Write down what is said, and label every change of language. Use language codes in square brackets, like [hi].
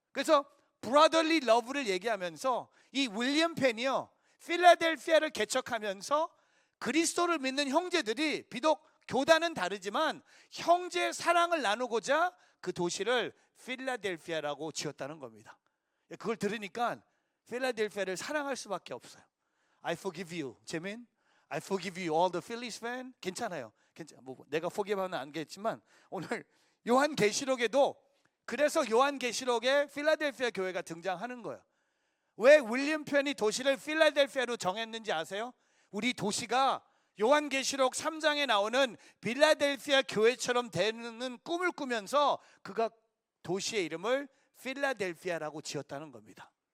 [ko] 그래서 brotherly love를 얘기하면서 이 윌리엄 펜이요, 필라델피아를 개척하면서 그리스도를 믿는 형제들이 비록 교단은 다르지만 형제 사랑을 나누고자 그 도시를 필라델피아라고 지었다는 겁니다. 그걸 들으니까 필라델피아를 사랑할 수밖에 없어요. [en] I forgive you, 재민. I forgive you, all the Phillies fan. [ko] 괜찮아요. 내가 forgive하면 안 겠지만, 오늘 요한계시록에도, 그래서 요한계시록에 필라델피아 교회가 등장하는 거예요. 왜 윌리엄 펜이 도시를 필라델피아로 정했는지 아세요? 우리 도시가 요한계시록 3장에 나오는 필라델피아 교회처럼 되는 꿈을 꾸면서 그가 도시의 이름을 필라델피아라고 지었다는 겁니다.